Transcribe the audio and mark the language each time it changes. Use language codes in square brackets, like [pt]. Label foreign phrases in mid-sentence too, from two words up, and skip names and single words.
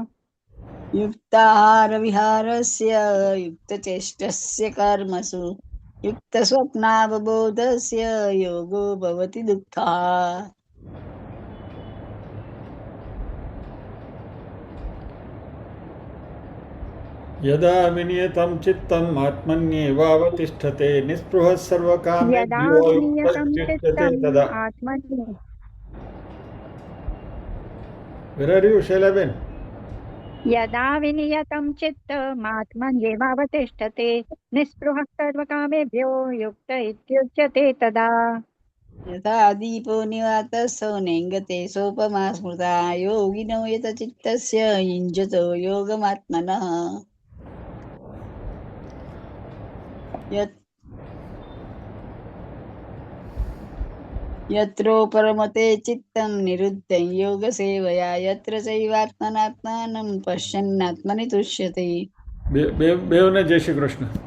[sa] युक्ताहारविहारस्य युक्तचेष्टस्य कर्मसु युक्तस्वप्नावबोधस्य योगो भवति दुःखः। यदा विनियतं चित्तम् आत्मन्येवावतिष्ठते निःस्पृहः सर्वकामेभ्यो युक्तश्चेष्टते तदा. [en] Where are you, शैलाबेन? [sa] यदा विनियतं चित्तमात्मन्येवावतिष्ठते निःस्पृहः सर्वकामेभ्यो युक्त इत्युच्यते तदा। यथा दीपो निवातस्थो नेङ्गते सोपमा स्मृता योगिनो यतचित्तस्य युञ्जतो योगमात्मनः। यत्रो परमते चित्तं निरुद्धं योगसेवया यत्र चैवात्मनात्मानं पश्यन्नात्मनि तुष्यति। [gu] બેવને જય શ્રી કૃષ્ણ.